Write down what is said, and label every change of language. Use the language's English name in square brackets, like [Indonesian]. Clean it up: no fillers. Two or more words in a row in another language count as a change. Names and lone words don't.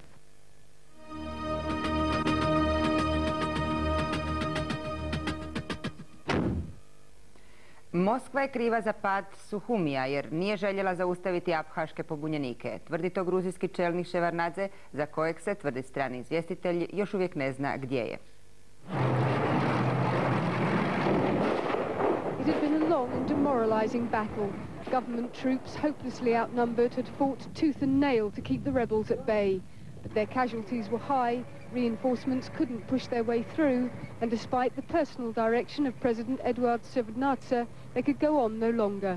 [Croatian] Moskva je kriva za pad Suhumija jer nije željela zaustaviti aphaške pobunjenike. Tvrdi to gruzijski čelnik Ševarnadze, za kojeg se, tvrdi strani izvjestitelj, još uvijek ne zna gdje je. [English] It had been a long and demoralizing battle. Government troops, hopelessly outnumbered, had fought tooth and nail to keep the rebels at bay. But their casualties were high, reinforcements couldn't push their way through, and despite the personal direction of President Eduard Shevardnadze, they could go on no longer.